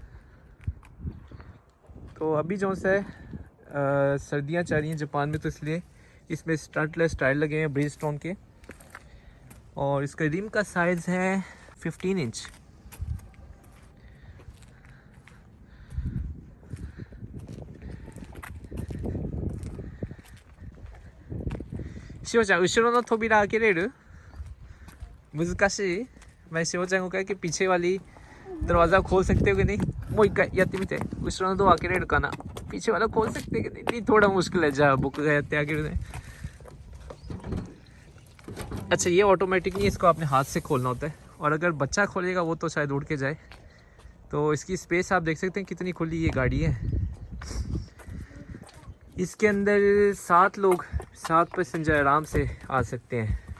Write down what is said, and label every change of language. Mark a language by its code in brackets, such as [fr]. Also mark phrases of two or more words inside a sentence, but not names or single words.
[hi] तो अभी जो है सर्दियाँ चल रही हैं जापान में, तो इसलिए इसमें [en] stuntless tire [hi] लगे हैं ब्रिजस्टोन के। और इसका रिम का साइज़ है 15 इंच। [ja] शिहो ちゃん後ろの扉開けれる? 難しい? [hi] मैं शिहो ちゃんको कहा कि पीछे वाली दरवाज़ा खोल सकते हो कि नहीं? [ja] もう一回やってみて。後ろのドア開けれるかな? [hi] पीछे वाला खोल सकते हैं कि नहीं? नहीं थोड़ा मुश्किल है। जा बुक गए आगे ने। अच्छा ये ऑटोमेटिक नहीं, इसको आपने हाथ से खोलना होता है। और अगर बच्चा खोलेगा वो तो शायद उड़ के जाए। तो इसकी स्पेस आप देख सकते हैं कितनी खुली ये गाड़ी है। इसके अंदर 7 लोग, 7 पैसेंजर आराम से आ सकते हैं।